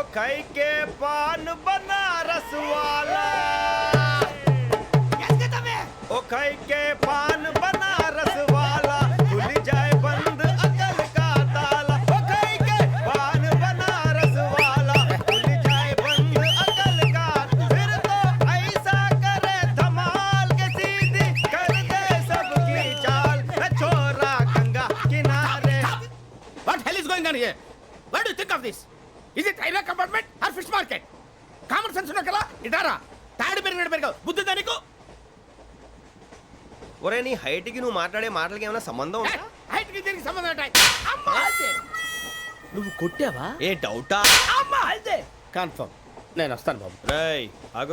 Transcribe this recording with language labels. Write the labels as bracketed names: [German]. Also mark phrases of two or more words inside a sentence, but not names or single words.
[Hindi] खाई के पान बनारस वाला ओ खाई के पान बनारस वाला खुल जाए बंद अकल का ताला ओ खाई के पान बनारस वाला खुल जाए बंद अकल का फिर तो ऐसा करे धमाल के सीधी कर दे सबकी चाल छोरा गंगा किनारे. [English] What hell is going on here? What do you think of this? Is it railway compartment or fish market? Common sense [Telugu] ఉన్న కదా ఇటారా తాడి పెరిగావు బుద్ధి దానికి ఒరే నీ హైట్ కి నువ్వు మాట్లాడే మాటలకి ఏమైనా సంబంధం ఉందా? హైట్ కి దీనికి సంబంధం ఉంటాయి అమ్మా అయితే నువ్వు కొట్టావా? ఏ డౌటా? అమ్మా అయితే కన్ఫర్మ్ నేను వస్తాను బాబు. రేయ్ ఆగు,